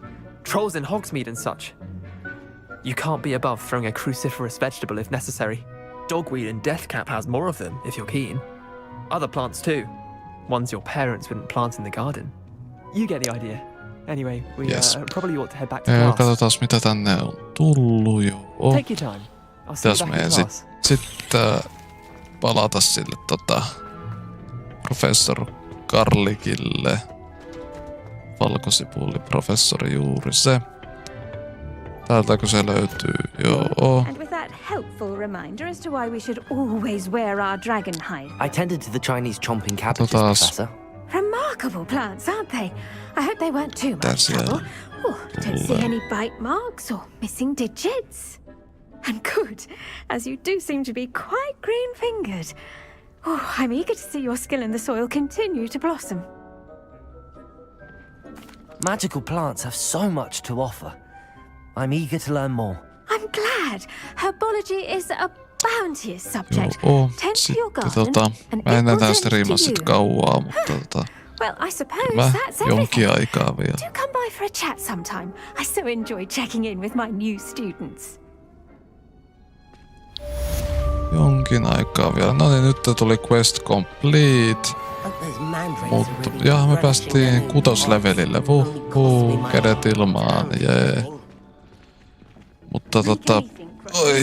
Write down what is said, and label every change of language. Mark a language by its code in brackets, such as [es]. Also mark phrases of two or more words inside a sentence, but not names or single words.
[en] Trolls in Hogsmeade and such. You can't be above throwing a cruciferous vegetable if necessary. Dogweed and deathcap has more of them, if you're keen. Other plants too. Ones your parents wouldn't plant in the garden. You get the idea. Anyway, we probably ought to head back to class. [fi] Katsotaas mitä tänne on tullut jo. [en] Take your time. I'll see you back in class. [fi] Sitten palata sille professor Garlickille. Valkosipuli-professori juuri se. Täältäkö se löytyy? Joo. [en] And with that helpful reminder as to why we should always wear our dragon hide. I tended to the Chinese chomping cabbages, Professor. Remarkable plants, aren't they? I hope they weren't too much trouble. Don't see any bite marks or missing digits. And good, as you do seem to be quite green-fingered. I'm eager to see your skill in the soil continue to blossom. Magical plants have so much to offer. I'm eager to learn more. I'm glad. Herbology is a bounteous subject. Tend to your garden, and [fi] mä en [en] it will [fi] enää [en] tend to [fi] striimaa [en] you. [fi] sit kauaa, mutta [en] Well, I suppose that's everything. [fi] jonkin aikaa vielä. [en] Do come by for a chat sometime. I so enjoy checking in with my new students. [fi] Jonkin aikaa vielä. No niin, nyt tuli [en] quest complete. [fi] Mutta me päästiin 6. levelille. Kädet ilmaan, jee. Mutta oi.